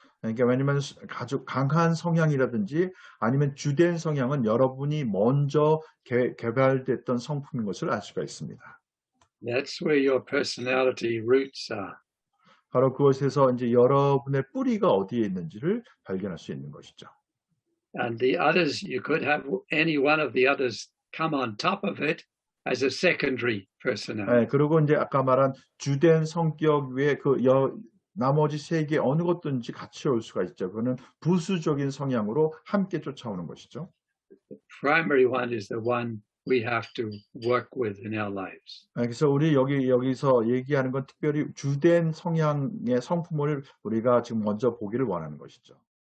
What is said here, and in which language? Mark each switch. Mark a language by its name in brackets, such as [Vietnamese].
[Korean] 그러니까 왜냐하면 아주 강한 성향이라든지 아니면 주된 성향은 여러분이 먼저 개발됐던 성품인 것을 알 수가 있습니다. [English] That's where your personality roots are. [Korean] 바로 그것에서 이제 여러분의 뿌리가 어디에 있는지를 발견할 수 있는 것이죠. [English] And the others, you could have any one of the others come on top of it as a secondary personality. [Korean] 네, 그리고 이제 아까 말한 주된 성격 위에 나머지 세 개 어느 것든지 같이 올 수가 있죠. 그거는 부수적인 성향으로 함께 쫓아오는 것이죠. [English] The primary one is the one we have to work with in our lives. [Korean] 그래서 우리 여기서 얘기하는 건 특별히 주된 성향의 성품을 우리가 지금 먼저 보기를 원하는 것이죠.